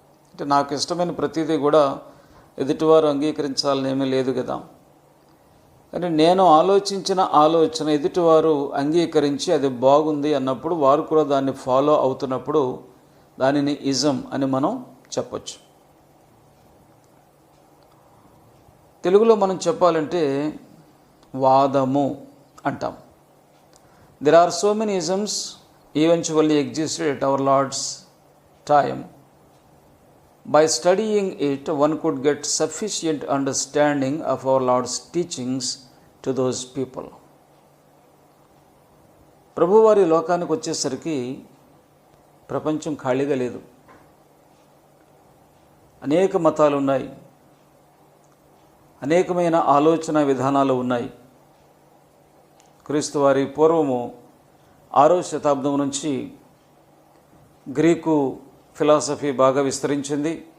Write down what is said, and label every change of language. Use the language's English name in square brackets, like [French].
[Telugu] అంటే నాకు ఇష్టమైన ప్రతిదీ కూడా ఎదుటివారు అంగీకరించాలని ఏమీ లేదు కదా, కానీ నేను ఆలోచించిన ఆలోచన ఎదుటివారు అంగీకరించి అది బాగుంది అన్నప్పుడు వారు కూడా దాన్ని ఫాలో అవుతున్నప్పుడు దానిని ఇజం అని మనం చెప్పచ్చు. తెలుగులో మనం చెప్పాలంటే వాదము అంటాం. [English] There are so many isms eventually existed at our Lord's time. By studying it, one could get sufficient understanding of our Lord's teachings to those people. [Telugu] ప్రభువారి లోకానికి వచ్చేసరికి ప్రపంచం ఖాళీగా లేదు. అనేక మతాలు ఉన్నాయి, అనేకమైన ఆలోచన విధానాలు ఉన్నాయి. క్రీస్తు వారి పూర్వము 6వ శతాబ్దం నుంచి గ్రీకు ఫిలాసఫీ బాగా విస్తరించింది.